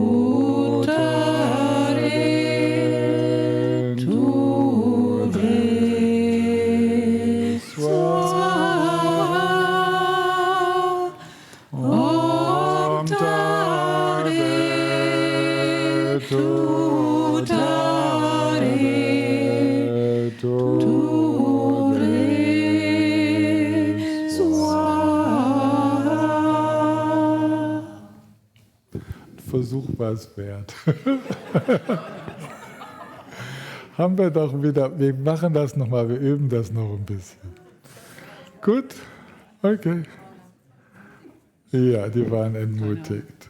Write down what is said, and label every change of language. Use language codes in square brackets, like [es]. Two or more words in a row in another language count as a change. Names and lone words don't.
[sa] Taden Tude Swaha Om Taden Tu Taden Tude Swaha. [de] Versuch war es wert. Haben wir doch wieder, wir machen das nochmal, wir üben das noch ein bisschen. Gut? Okay. Ja, die waren entmutigt.